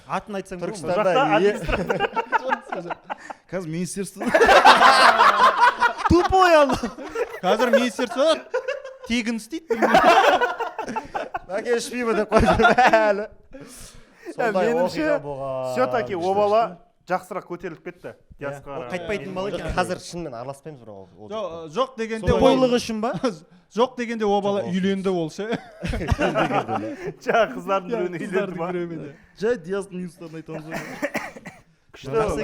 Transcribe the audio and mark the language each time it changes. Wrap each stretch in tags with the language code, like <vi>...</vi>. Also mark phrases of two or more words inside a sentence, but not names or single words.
<kk>Атын айтсаң болады ма? Түркістанда. Қазір министерство. Тупой ал. Қазір министерство тегін істейді. Мәке ішпеймін деп қойды әлі. Сондай меніңше, оқиға болған. все-таки о бала жақсырақ көтеріліп кетті. Диасқа Ол қайтпайтын бала екен. Қазір шынымен араласпаймыз бірақ. Жоқ дегенде Тойлығы үшін ба? жоқ дегенде о бала үйленді ол ше. Жаңа қыздардың біреуіне үйлендім ма? Жай Диастың минустарын айтамыз. Күшті</kk>